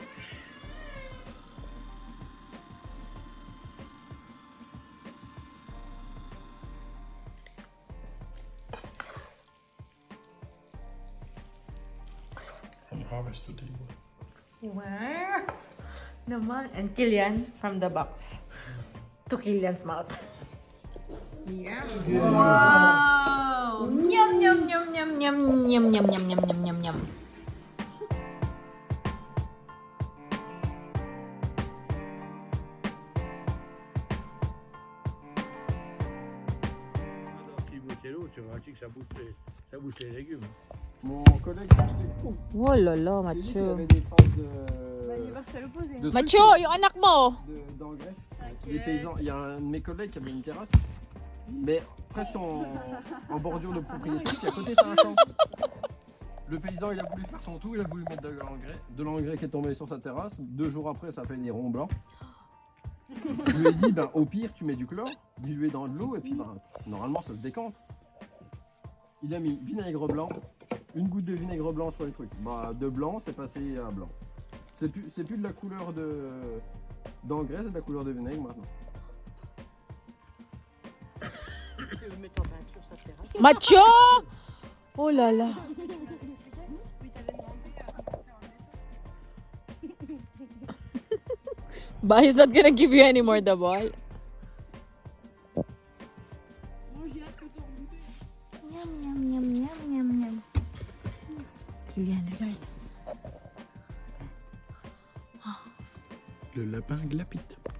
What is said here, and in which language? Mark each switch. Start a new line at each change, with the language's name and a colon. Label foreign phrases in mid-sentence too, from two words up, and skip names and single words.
English: I'm harvest today. Where? Naman. And Kilian from the box to Kilian's mouth. Yum. Wow. Yum yum yum yum yum yum yum yum yum yum yum yum.
French: Tu vois que ça bouge les légumes. Mon collègue a acheté. Oh là là, J'ai dit qu'il y Mathieu. avait des traces de Mathieu,
Filipino: yung anak mo.
French: d'engrais. Les paysans. Il y a un de mes collègues qui avait une terrasse, mais presque en bordure de propriété. Puis à côté, c'est un champ. Le paysan, il a voulu faire son tout, il a voulu mettre de l'engrais qui est tombé sur sa terrasse. 2 jours après, ça fait des ronds blancs. Je lui ai dit, ben, au pire, tu mets du chlore, dilué dans de l'eau, et puis ben, normalement, ça se décante. Il a mis vinaigre blanc, une goutte de vinaigre blanc sur les trucs. Bah, de blanc, c'est passé à blanc. C'est plus de la couleur d'engrais, c'est de la couleur de vinaigre maintenant. Macho! Oh là là.
English: But he's not gonna give you any more the ball.
French: Miam, miam, miam, miam, miam, miam. Kylian, regarde. Le lapin glapite.